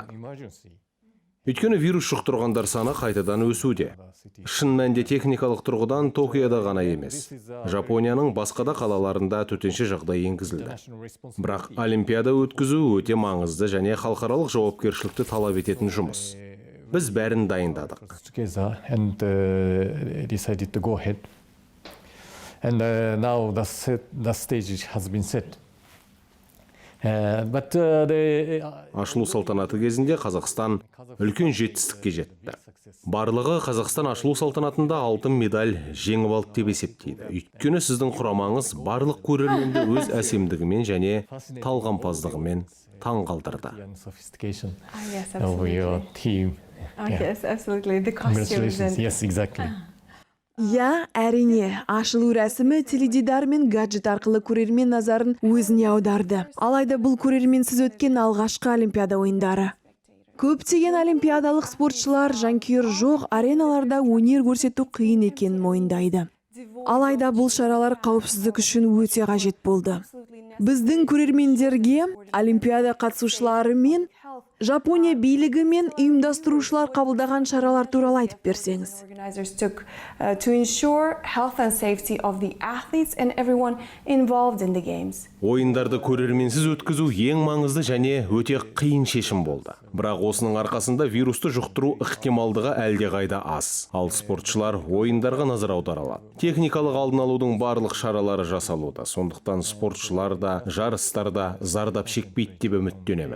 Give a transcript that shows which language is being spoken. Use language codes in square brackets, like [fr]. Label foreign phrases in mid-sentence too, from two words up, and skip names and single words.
[kk] Өйткені вирус жұқтырғандар саны қайтадан өсуде. Шын мәнде техникалық тұрғыдан Токиода ғана емес, Жапонияның басқа да қалаларында төтенше жағдай енгізілді. Бірақ Олимпиада өткізу өте маңызды және халықаралық жауапкершілікті талап ететін жұмыс. Біз бәрін дайындадық. [en] And now the stage has been set. [kk] Ашылу салтанаты кезінде Қазақстан үлкен жетістікке жетті. Барлығы Қазақстан ашылу салтанатында алтын медаль жеңіп алды деп есептейді. Өйткені сіздің құрамаңыз барлық көрерменді өз әсемдігімен және талғампаздығымен таң қалдырды. [en] Yes, absolutely. The costumes and... Yes, exactly. [kk] Я, әрине, ашылу рәсімі теледидар мен гаджет арқылы көрермен назарын өзіне аударды. Алайда бұл көрерменсіз өткен алғашқы Олимпиада ойындары. Көптеген олимпиадалық спортшылар жанкүйер жоқ ареналарда өнер көрсету қиын екенін мойындайды. Алайда бұл шаралар қауіпсіздік үшін өте қажет болды. Біздің көрермендерге Олимпиада қатысушылары мен Жапония билігі мен ұйымдастырушылар қабылдаған шаралар туралы айтып берсеңіз. [en] Organizers took to ensure health and safety of the athletes and everyone involved in the games. [kk] Ойындарды көрерменсіз өткізу ең маңызды және өте қиын шешім болды. Бірақ осының арқасында вирусты жұқтыру ықтималдығы әлдеқайда аз. Ал спортшылар ойындарға назар аудара алады. Техникалық алдын алудың барлық шаралары жасалуда. Сондықтан спортшылар да, жарыстар да зардап шекпейді деп үміттенемін.